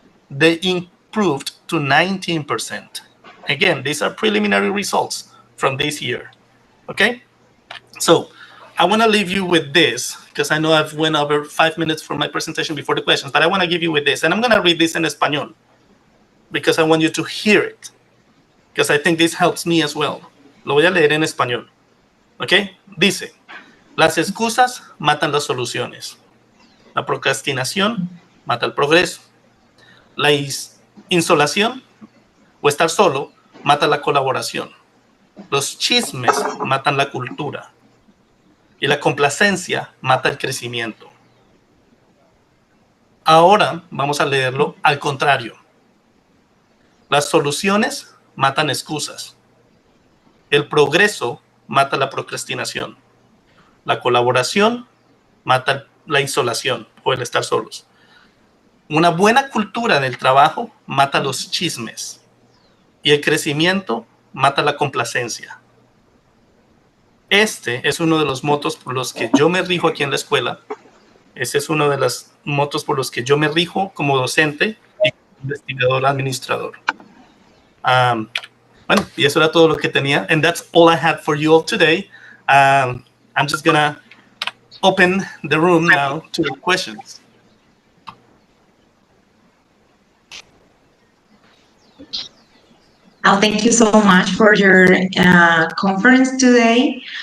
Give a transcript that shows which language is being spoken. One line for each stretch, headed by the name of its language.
English: They improved to 19%. Again, these are preliminary results from this year. Okay? So I want to leave you with this, because I know I've went over 5 minutes for my presentation before the questions, but I want to give you with this. And I'm going to read this in Español, because I want you to hear it, because I think this helps me as well.
Spanish: Lo voy a leer en español. ¿Ok? Dice, las excusas matan las soluciones. La procrastinación mata el progreso. La insolación o estar solo mata la colaboración. Los chismes matan la cultura. Y la complacencia mata el crecimiento. Ahora vamos a leerlo al contrario. Las soluciones matan excusas. El progreso mata la procrastinación. La colaboración mata la insolación o el estar solos. Una buena cultura del trabajo mata los chismes. Y el crecimiento mata la complacencia. Este es uno de los motos por los que yo me rijo aquí en la escuela. Ese es uno de los motos por los que yo me rijo como docente y como investigador administrador. Bueno, y eso era todo lo que tenía.
English: And that's all I had for you all today. I'm just gonna open the room now to questions. Thank you so much for your conference today.